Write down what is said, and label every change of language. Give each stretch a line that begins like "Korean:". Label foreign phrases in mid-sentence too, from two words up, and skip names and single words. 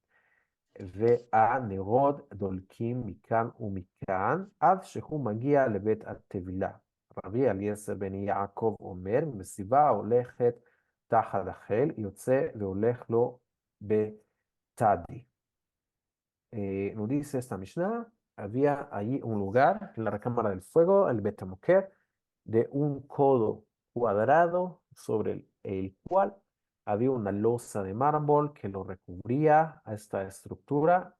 Hebrew: והנרות דולקים מכאן ומכאן, עד שהוא מגיע לבית הטבילה. רבי אליעזר בן יעקב אומר, מסיבה הולכת תחת החיל, יוצא והולך לו בתדי.
Spanish: Nos dice esta Mishnah, había allí un lugar, la recámara del fuego, el Bet HaMoker, de un codo cuadrado sobre el cual había una losa de mármol que lo recubría a esta estructura.